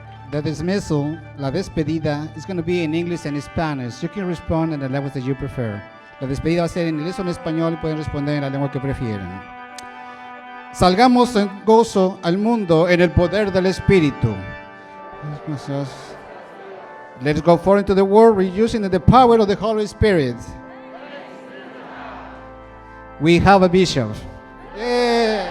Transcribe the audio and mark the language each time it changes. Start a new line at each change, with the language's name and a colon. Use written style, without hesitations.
English: The dismissal,
Spanish: la despedida,
English: is going to be in English and Spanish. You can respond in the language that you prefer.
Spanish: La despedida va a ser en inglés o en español y pueden responder en la lengua que prefieran. Salgamos en gozo al mundo en el poder del Espíritu.
English: Let's go forth into the world, rejoicing in the power of the Holy Spirit. We have a bishop. Yay!